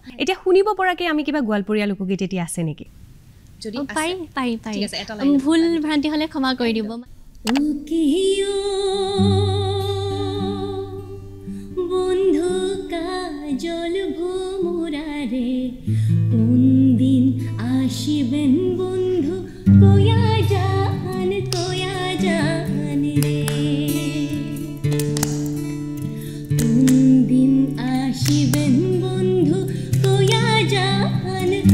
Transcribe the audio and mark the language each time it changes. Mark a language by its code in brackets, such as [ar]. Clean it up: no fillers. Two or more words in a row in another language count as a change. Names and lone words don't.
[as] এতিয়া শুনিব পৰাকৈ আমি কিবা গোৱালপৰীয়া লোকগীত এতিয়া আছে নেকি যদি পাৰি ভুল ভ্ৰান্তি হ'লে ক্ষমা কৰি দিব [bn] বন্ধু কাজল ভোমরারে কোন দিন আসিবেন বন্ধু কয়া জান রে কোন দিন আসিবেন বন্ধু কয়া জান